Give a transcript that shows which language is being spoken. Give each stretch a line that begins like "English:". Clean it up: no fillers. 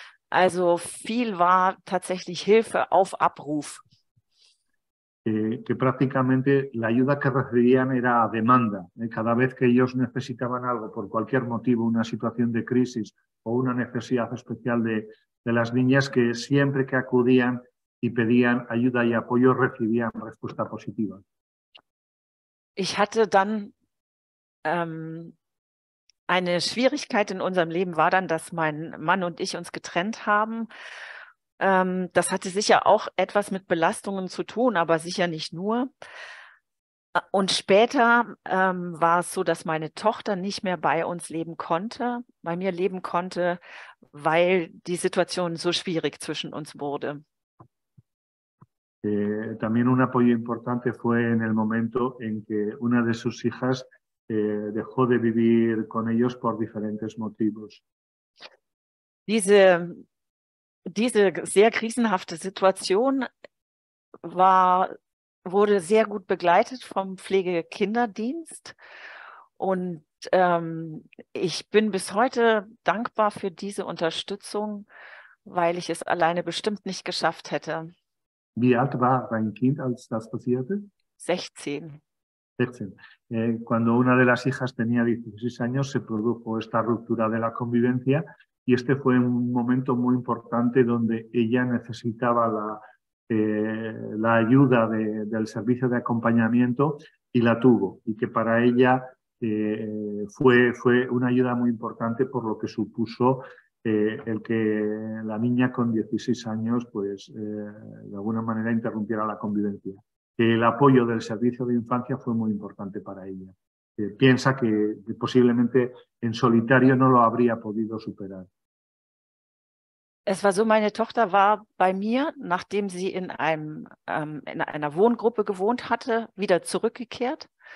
German: Also viel war tatsächlich Hilfe auf Abruf.
Spanish: Que prácticamente la ayuda que recibían era a demanda. Cada vez que ellos necesitaban algo por cualquier motivo, una situación de crisis o una necesidad especial de las niñas, que siempre que acudían y pedían ayuda y apoyo recibían respuesta positiva.
German: Ich hatte dann eine Schwierigkeit in unserem Leben, war dann, dass mein Mann und ich uns getrennt haben. Das hatte sicher auch etwas mit Belastungen zu tun, aber sicher nicht nur. Und später war es so, dass meine Tochter nicht mehr bei uns leben konnte, bei mir leben konnte, weil die Situation so schwierig zwischen uns wurde.
Spanish: También un apoyo importante fue en el momento en que una de sus hijas dejó de vivir con ellos por diferentes motivos.
German: Diese sehr krisenhafte Situation wurde sehr gut begleitet vom Pflegekinderdienst und ich bin bis heute dankbar für diese Unterstützung, weil ich es alleine bestimmt nicht geschafft hätte. Wie alt war dein Kind, als das passierte? 16. 16.
Spanish: Cuando una de las hijas tenía 16 años se produjo esta ruptura de la convivencia y este fue un momento muy importante donde ella necesitaba la ayuda del servicio de acompañamiento y la tuvo, y que para ella fue una ayuda muy importante por lo que supuso el que la niña con 16 años pues de alguna manera interrumpiera la convivencia. El apoyo del servicio de infancia fue muy importante para ella. Piensa que posiblemente en solitario no lo habría podido superar.
German: Es war so, meine Tochter war bei mir, nachdem sie in einer Wohngruppe gewohnt hatte, wieder zurückgekehrt.